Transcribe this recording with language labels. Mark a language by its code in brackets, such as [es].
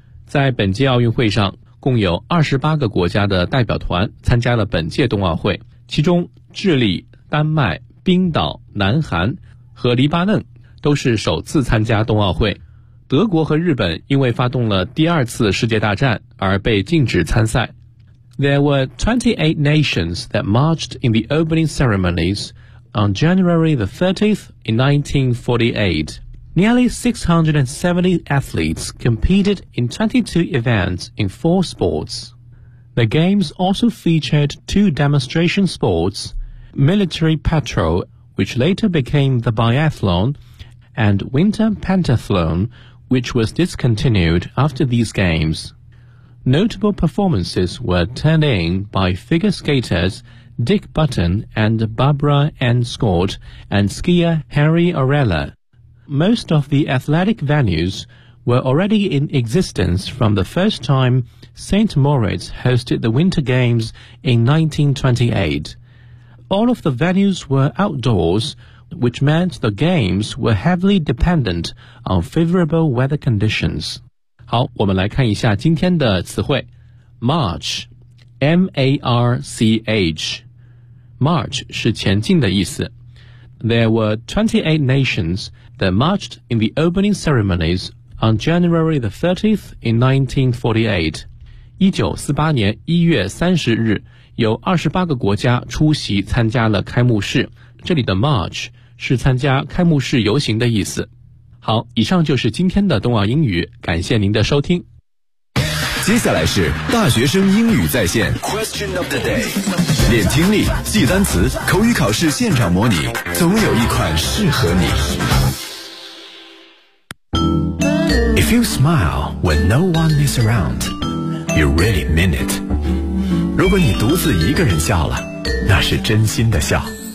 [zh] 在本届奥运会上，共有28个国家的代表团参加了本届冬奥会，其中智利、丹麦、冰岛、南韩和黎巴嫩都是首次参加冬奥会。德国和日本因为发动了第二次世界大战而被禁止参赛。 [en] There were 28 nations that marched in the opening ceremonies on January the 30th in 1948. Nearly 670 athletes competed in 22 events in four sports. The games also featured two demonstration sports, military patrol, which later became the biathlon, and winter pentathlon, which was discontinued after these games. Notable performances were turned in by figure skaters Dick Button and Barbara Ann Scott and skier Harry Orella. Most of the athletic venues were already in existence from the first time St. Moritz hosted the Winter Games in 1928. All of the venues were outdoors, which meant the games were heavily dependent on favorable weather conditions. [zh] 好，我们来看一下今天的词汇。 [en] March, M-A-R-C-H. [zh] March 是前进的意思。 [en] There were 28 nations that marched in the opening ceremonies on January the 30th in 1948. [zh] 1948年1月30日有28个国家出席参加了开幕式。这里的 march 是参加开幕式游行的意思。好，以上就是今天的冬奥英语，感谢您的收听。接下来是大学生英语在线 [en] Question of the day， [zh] 练听力，记单词，口语考试现场模拟，总有一款适合你。 [en] If you smile when no one is around, you really mean it. [zh] 如果你独自一个人笑了，那是真心的笑。